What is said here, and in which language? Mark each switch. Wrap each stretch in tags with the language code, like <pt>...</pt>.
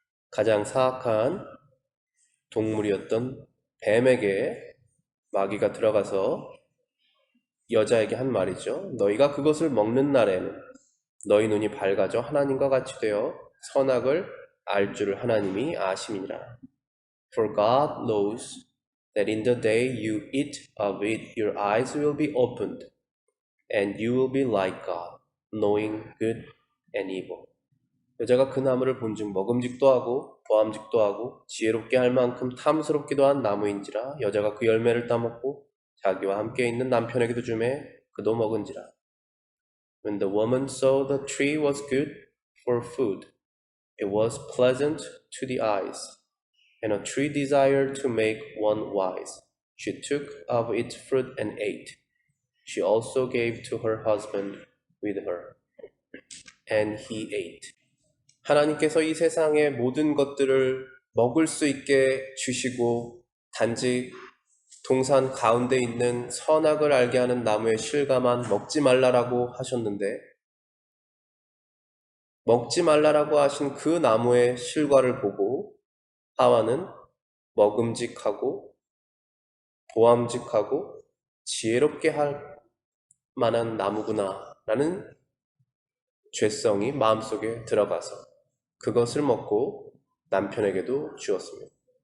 <ko>가장 사악한 동물이었던 뱀에게 마귀가 들어가서 여자에게 한 말이죠. 너희가 그것을 먹는 날에는 너희 눈이 밝아져 하나님과 같이 되어 선악을 알 줄을 하나님이 아심이니라.</ko> <en>For God knows that in the day you eat of it, your eyes will be opened, and you will be like God, knowing good and evil.</en> <ko>여자가 그 나무를 본즉 먹음직도 하고 보암직도 하고 지혜롭게 할 만큼 탐스럽기도 한 나무인지라. 여자가 그 열매를 따먹고 자기와 함께 있는 남편에게도 주매 그도 먹은지라.</ko> <en>When the woman saw the tree was good for food, it was pleasant to the eyes, and a tree desired to make one wise. She took of its fruit and ate. She also gave to her husband with her, and he ate.</en> <ko>하나님께서 이 세상의 모든 것들을 먹을 수 있게 주시고 단지 동산 가운데 있는 선악을 알게 하는 나무의 실과만 먹지 말라라고 하셨는데 먹지 말라라고 하신 그 나무의 실과를 보고 하와는 먹음직하고 보암직하고 지혜롭게 할 만한 나무구나 라는 죄성이 마음속에 들어가서 그것을 먹고 남편에게도 주었습니다.</ko>